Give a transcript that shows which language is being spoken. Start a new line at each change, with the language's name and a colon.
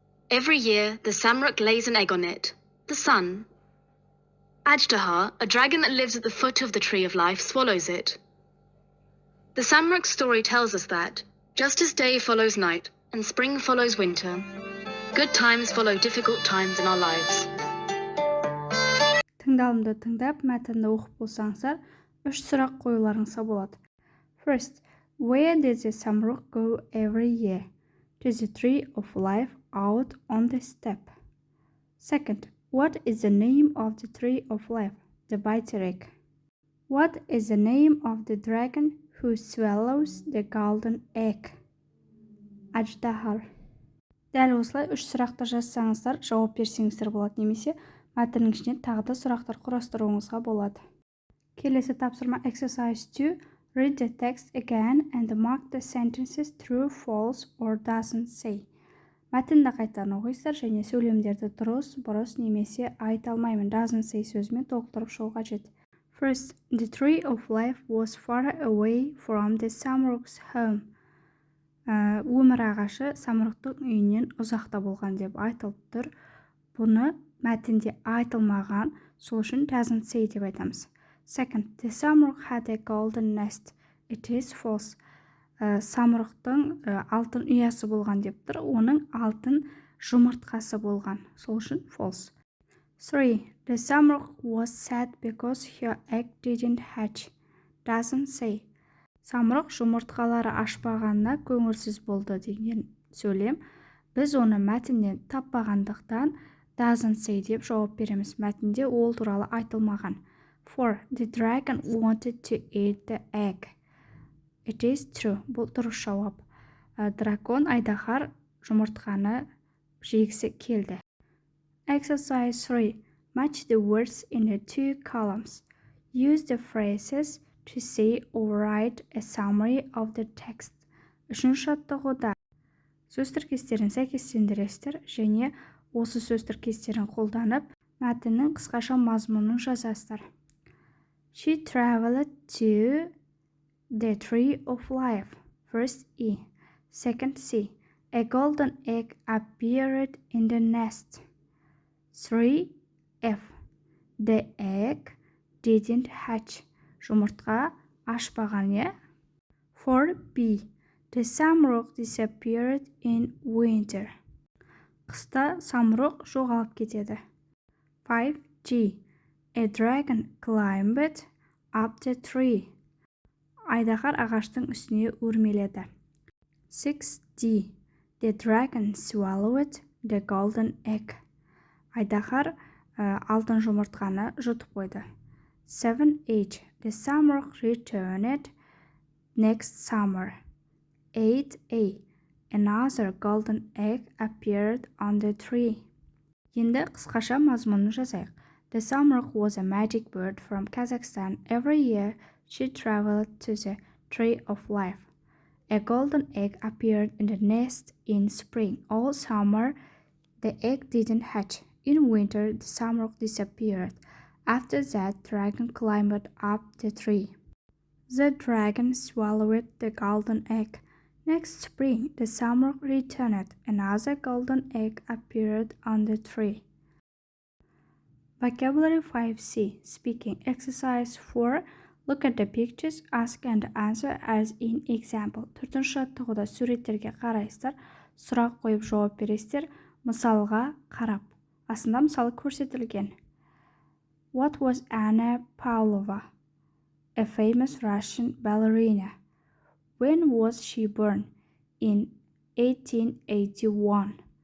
English: Every year, the samruk lays an egg on it, the sun. Ajdahar, a dragon that lives at the foot of the Tree of Life, swallows it. The samruk's story tells us that, just as day follows night and spring follows winter, good times follow difficult times in our lives.
Kazakh: Тыңдалымды тыңдап, мәтінді оқып болсаңыздар, 3 сұрақ қоюларыңызға болады.
English: First, where does the samruk go every year? To the Tree of Life out on the steppe. Second, what is the name of the Tree of Life? The Beitarek. What is the name of the dragon who swallows the golden egg? Ajdahar.
Kazakh: Дәл осылай 3 сұрақты жазсаңыздар, жауап берсеңіздер болады, немесе мәтіннің ішіне тағы да сұрақтар құрастыруыңызға болады. Келесі тапсырма
English: Exercise 2. Read the text again and mark the sentences true, false or doesn't say.
Kazakh: Мәтінді қайтадан оқисыздар және сөйлемдерді дұрыс, бұрыс немесе айта алмаймын
English: doesn't say
Kazakh: сөзімен толықтырып шығу қажет.
English: First, the Tree of Life was far away from the samruk's home.
Kazakh: Өмір ағашы самұрықтың үйінен ұзақта болған деп айтылып тұр. Бұны мәтінде айтылмаған, сол үшін
English: doesn't say
Kazakh: деп айтамыз.
English: Second, the samruk had a golden nest. It is false.
Kazakh: Самұрықтың алтын ұясы болған деп тұр. Оның алтын жұмыртқасы болған. Сол үшін false.
English: 3. The samruk was sad because her egg didn't hatch. Doesn't say.
Kazakh: Самрық жұмыртқалары ашпағанына көңілсіз болды деген сөйлем. Біз оны мәтіннен таппағандықтан
English: doesn't say
Kazakh: деп жауап береміз. Мәтінде ол туралы айтылмаған.
English: 4. The dragon wanted to eat the egg. It is true.
Kazakh: Бұл дұрыс жауап. Дракон Айдахар жұмыртқаны жегісі келді.
English: Exercise 3. Match the words in the 2 columns. Use the phrases to say or write a summary of the text.
Kazakh: Үшінші жаттығуда сөз тіркестерін сәйкестендіресіздер және осы сөз тіркестерін қолданып, мәтіннің қысқаша мазмұнын жазасыздар.
English: She traveled to the Tree of Life. First E. Second C. A golden egg appeared in the nest. 3 F. The egg didn't hatch.
Kazakh: Жұмыртқа ашпаған, е? 4 B.
English: The samruk disappeared in winter.
Kazakh: Қыста самрық жоғалып кетеді.
English: 5 G. A dragon climbed up the tree.
Kazakh: Айдахар ағаштың үстіне өрмеледі.
English: 6 D. The dragon swallowed the golden egg.
Kazakh: Айдахар алтын жұмыртқаны жұтып қойды.
English: 7 H. The samruk returned next summer. 8 A. another golden egg appeared on the tree.
Kazakh: Енді қысқаша мазмұнын жазайық.
English: The Samruk was a magic bird from Kazakhstan. Every year she traveled to the tree of life. A golden egg appeared in the nest in spring. All summer the egg didn't hatch. In winter the Samruk disappeared. After that, dragon climbed up the tree. The dragon swallowed the golden egg. Next spring, the Samruk returned. Another golden egg appeared on the tree. Vocabulary 5C. Speaking exercise 4. Look at the pictures, ask and answer as in example.
Kazakh: Төртінші жаттығуда суреттерге қарайсыздар, сұрақ қойып жауап бересіздер, мысалға қарап. Астында мысалы көрсетілген.
English: What was Anna Pavlova? A famous Russian ballerina. When was she born? In 1881.